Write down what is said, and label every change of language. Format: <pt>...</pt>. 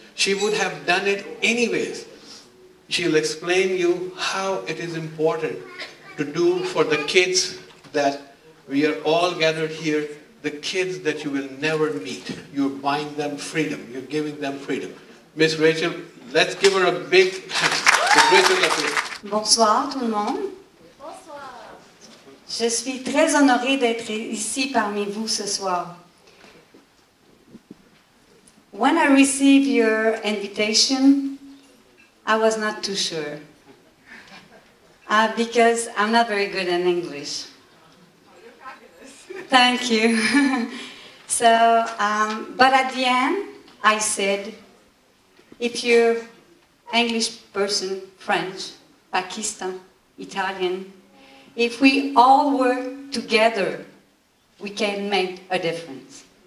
<en>She would have done it anyways. She'll explain you how it is important to do for the kids that we are all gathered here, the kids that you will never meet. You're buying them freedom. You're giving them freedom. Miss Rachel, let's give her a big hand.</en> <fr>Bonsoir tout le monde. Bonsoir. Je suis très honorée d'être ici parmi vous ce soir.</fr> <en>When I received your invitation, I was not too sure. Because I'm not very good in English. Thank you. So, but at the end, I said, if you're English person, French, Pakistan, Italian, if we all work together, we can make a difference.</en>